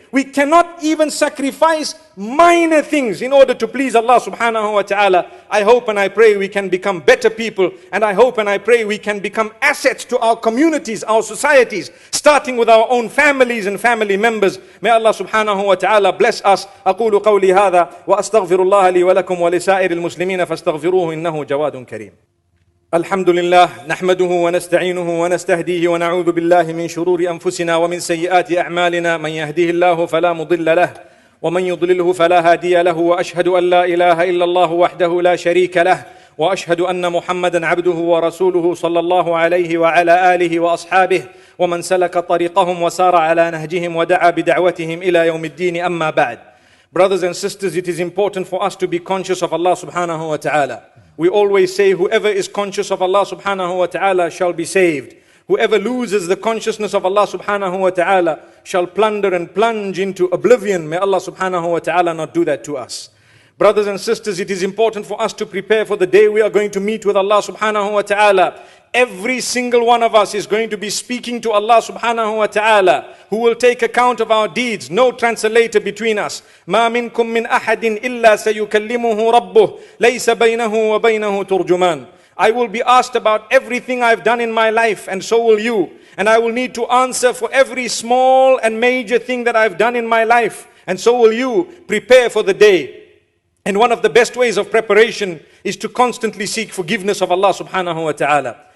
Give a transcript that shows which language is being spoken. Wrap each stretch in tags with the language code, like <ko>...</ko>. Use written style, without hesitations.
<en>We cannot even sacrifice minor things in order to please Allah subhanahu wa ta'ala. I hope and I pray we can become better people, and I hope and I pray we can become assets to our communities, our societies, starting with our own families and family members. May Allah subhanahu wa ta'ala bless us.</en> <ar>أقول قولي هذا وأستغفر الله لي ولكم ولسائر المسلمين فاستغفروه إنه جواد كريم. الحمد لله نحمده ونستعينه ونستهديه ونعوذ بالله من شرور أنفسنا ومن سيئات أعمالنا. من يهديه الله فلا مضل له ومن يضلله فلا هادي له، وأشهد أن لا إله إلا الله وحده لا شريك له، وأشهد أن محمدا عبده ورسوله صلى الله عليه وعلى آله وأصحابه ومن سلك طريقهم وسار على نهجهم ودعا بدعوتهم إلى يوم الدين. أما بعد.</ar> <en>Brothers and sisters, it is important for us to be conscious of Allah subhanahu wa ta'ala. We always say, whoever is conscious of Allah subhanahu wa ta'ala shall be saved. Whoever loses the consciousness of Allah subhanahu wa ta'ala shall plunder and plunge into oblivion. May Allah subhanahu wa ta'ala not do that to us. Brothers and sisters, it is important for us to prepare for the day we are going to meet with Allah subhanahu wa ta'ala. Every single one of us is going to be speaking to Allah subhanahu wa ta'ala, who will take account of our deeds. No translator between us.</en> <ar>ما منكم من أحد إلا سيكلمه ربه ليس بينه وبينه ترجمان.</ar> <en>I will be asked about everything I've done in my life, and so will you. And I will need to answer for every small and major thing that I've done in my life, and so will you. Prepare for the day. And one of the best ways of preparation is to constantly seek forgiveness of Allah subhanahu wa ta'ala.</en>